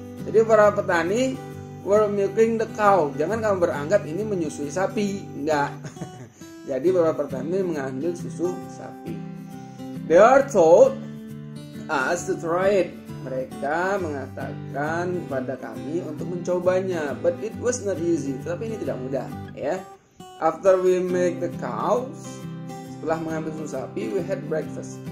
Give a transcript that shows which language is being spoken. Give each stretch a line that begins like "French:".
Indonesian: Jadi para petani
English: were milking the cow.
Indonesian: Jangan kamu beranggap ini menyusui sapi, enggak. Jadi para petani mengambil susu sapi.
English: They are told us to try it.
Indonesian: Mereka mengatakan kepada kami untuk mencobanya,
English: but it was not easy.
Indonesian: Tapi ini tidak mudah, ya.
English: After we make the cows,
Indonesian: setelah mengambil susu sapi,
English: we had breakfast.